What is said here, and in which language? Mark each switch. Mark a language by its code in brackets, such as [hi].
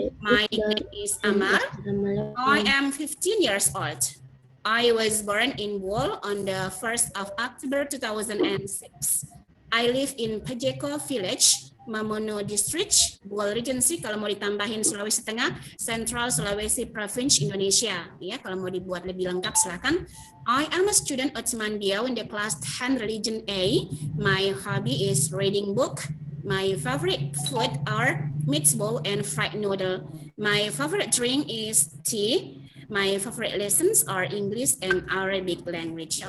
[en] My nickname is Amar. I am 15 years old. I was born in Bol on the 1st of October 2006. I live in Pajeko Village, Mamuno District, Bol Regency. [id] Kalau mau ditambahin Sulawesi Tengah, Central Sulawesi Province, Indonesia. Ya, kalau mau dibuat lebih lengkap silakan. [en] I am a student at Mandiao in the class 10 religion A. My hobby is reading book. My favorite food are meatball and fried noodle. My favorite drink is tea. My favorite lessons are English and Arabic language.